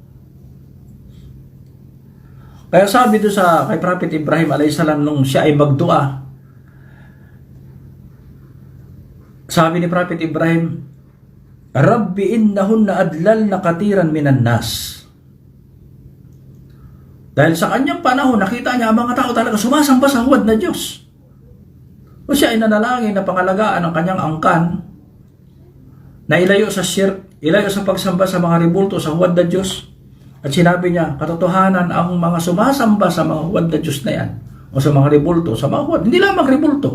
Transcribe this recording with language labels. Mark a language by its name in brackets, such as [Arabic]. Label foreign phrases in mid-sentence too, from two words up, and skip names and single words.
[Filipino] Kaya sabi doon kay Prophet Ibrahim [Arabic] عليه السلام [Filipino] nung siya ay magdua, sabi ni Prophet Ibrahim, [Arabic] رب إنهن أضللن كثيرا من الناس. [Filipino] Dahil sa kanyang panahon, nakita niya ang mga tao talaga sumasamba sa huwad na Diyos. O siya ay nanalangin na pangalagaan ang kanyang angkan, na ilayo sa shirk, ilayo sa pagsamba sa mga ribulto sa huwad na Diyos. At sinabi niya, katotohanan ang mga sumasamba sa mga huwad na Diyos na yan, o sa mga ribulto, sa mga huwad, hindi lamang ribulto.